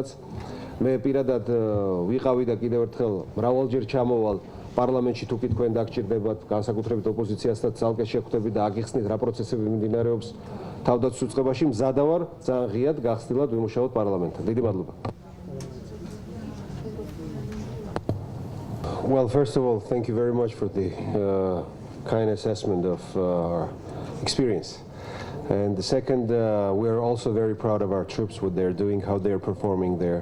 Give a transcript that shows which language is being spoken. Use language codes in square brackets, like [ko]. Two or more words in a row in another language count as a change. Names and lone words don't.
[ka] მე პირადად ვიყავი და კიდევ ერთხელ მრავალჯერ ჩამოვალ პარლამენტში, თუ კი თქვენ დაგჭირდებათ, განსაკუთრებით ოპოზიციასთან ძალკე შეხვდებით და აგიხსნით რა პროცესები მიმდინარეობს თავდაცვის უწყებაში, მზადა ვარ ძალიან ღიად გახსნილად ვიმუშაოთ პარლამენტთან. დიდი მადლობა. [en] Well, first of all, thank you very much for the kind assessment of our experience. And the second, we are also very proud of our troops, what they're doing, how they're performing there.